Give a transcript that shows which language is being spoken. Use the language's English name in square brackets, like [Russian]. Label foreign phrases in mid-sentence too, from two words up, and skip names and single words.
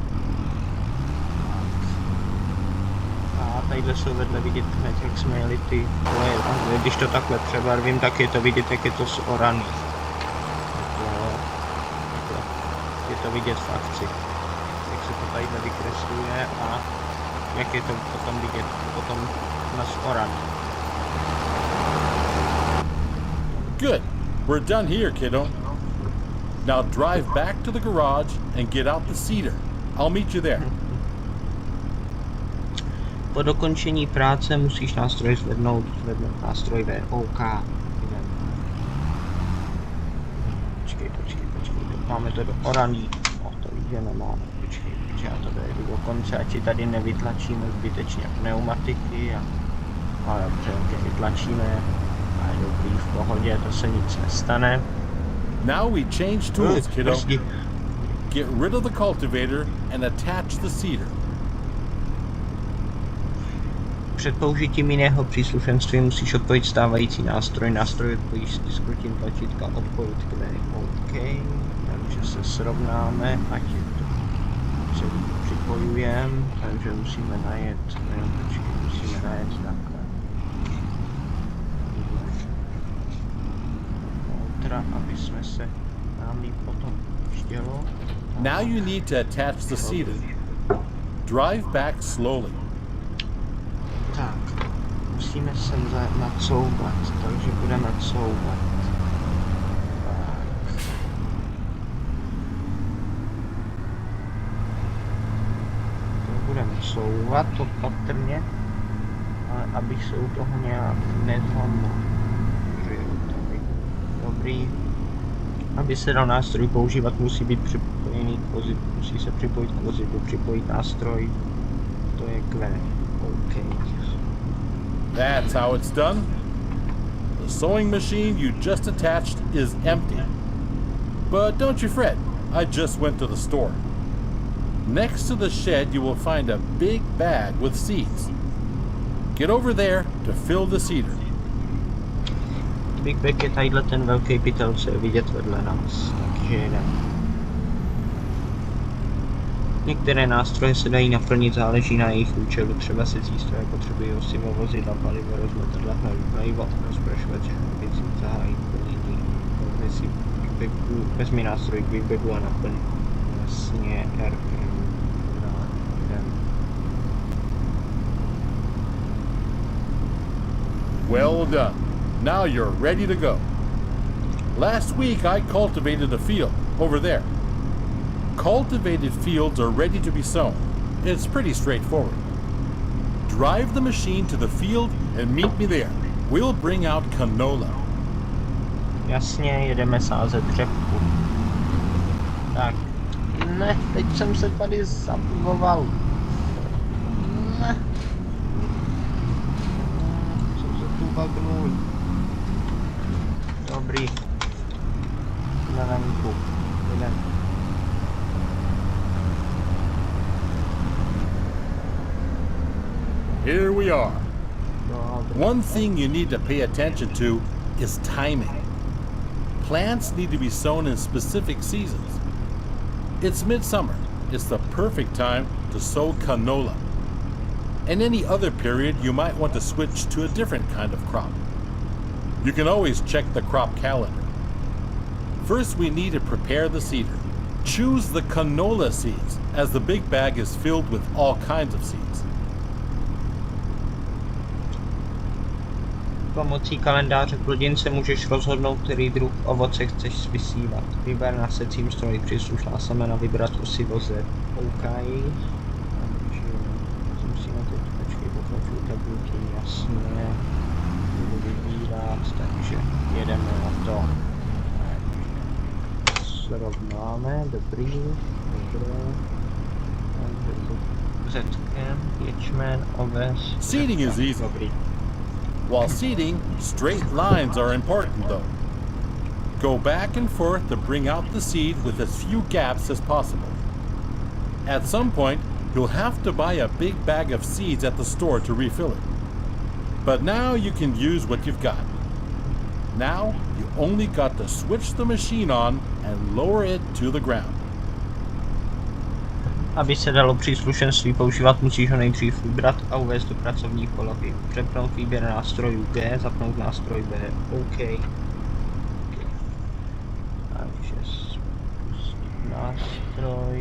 [Czech] A tadyhle jsou vedle vidět hned, jak jsme jeli ty koleje. Když to takhle přebarvím, tak je to vidět, jak je to zoraný. Je to vidět v akci. Jak se to tadyhle vykresluje a jak je to potom vidět potom na zoraný. [English] Good. We're done here, kiddo. Now drive back to the garage and get out the seeder. I'll meet you there. [Czech] Po dokončení práce musíš nástroj zvednout nástroj VOK. Počkej, máme to do oraný. To víš, že nemáme. Počkej, já to dojedu do konce, ať si tady nevytlačíme zbytečně pneumatiky a dobře, vytlačíme a je dobrý, v pohodě, to se nic nestane. [English] Now we change tools, kiddo. Get rid of the cultivator and attach the seeder. [Czech] Před použitím jiného příslušenství musíš odpojit stávající nástroj odpojíš stisknutím tlačítka odpojit k OK, takže se srovnáme, ať je to celý připojujeme, takže musíme najet takhle. Aby jsme se nám líp potom štělo. [English] Now you need to attach the seeder. Drive back slowly. [Czech] Tak, musíme sem nacouvat, takže budeme couvat. Tak. To budeme couvat opatrně, ale abych se u toho nějak nezlomil. Dobrý. Aby se dal nástroj používat, musí být připojený k vozidlu, musí se připojit k vozidlu, připojit nástroj, to je Q. OK. [English] That's how it's done. The sewing machine you just attached is empty. But don't you fret, I just went to the store. Next to the shed you will find a big bag with seeds. Get over there to fill the seeder. [Czech] Big Bag je tadyhle ten velký pytel, co je vidět vedle nás, takže jedem. Některé nástroje se dají naplnit, záleží na jejich účelu, třeba se přístroje potřebují osivo, vozidla, palivo, rozmetadla, hnojivo, rozprašovač, věcí, zahájit plnění, si Big Bagu, vezmi nástroj k Big Bagu a naplň. Jasně, [English] Well done. Now you're ready to go. Last week I cultivated a field over there. Cultivated fields are ready to be sown. It's pretty straightforward. Drive the machine to the field and meet me there. We'll bring out canola. [Czech] Jasně, jedeme sázet řepku. Tak. Ne, teď jsem se tady zabugoval. Ne. Jsem se tu bagnul. Dobrý. Na ramku. Jdem. [English] Here we are. [Czech] Dobrý. [English] One thing you need to pay attention to is timing. Plants need to be sown in specific seasons. It's midsummer. It's the perfect time to sow canola. In any other period, you might want to switch to a different kind of crop. You can always check the crop calendar. First, we need to prepare the seeder. Choose the canola seeds, as the big bag is filled with all kinds of seeds. [Czech] Pomocí kalendáře plodin se můžeš rozhodnout, který druh ovoce chceš vysívat. Vyber na secím stroji příslušná semena, vybrat osivo z OK. Takže musíme teď počkej, pokračuju tabulky, jasně. Budu vybírat, takže jedeme na to. Srovnáme, dobrý, dobré. Takže to zetkem, ječmen, oves. [English] Seeding is easy. [Czech] Dobrý. [English] While seeding, straight lines are important though. Go back and forth to bring out the seed with as few gaps as possible. At some point, you'll have to buy a big bag of seeds at the store to refill it. But now you can use what you've got. Now, you only got to switch the machine on and lower it to the ground. [Czech] Aby se dalo příslušenství používat, musíš ho nejdřív vybrat a uvést do pracovní polohy. Přepnout výběr nástrojů G, zapnout nástroj B. OK. Takže spustit nástroj.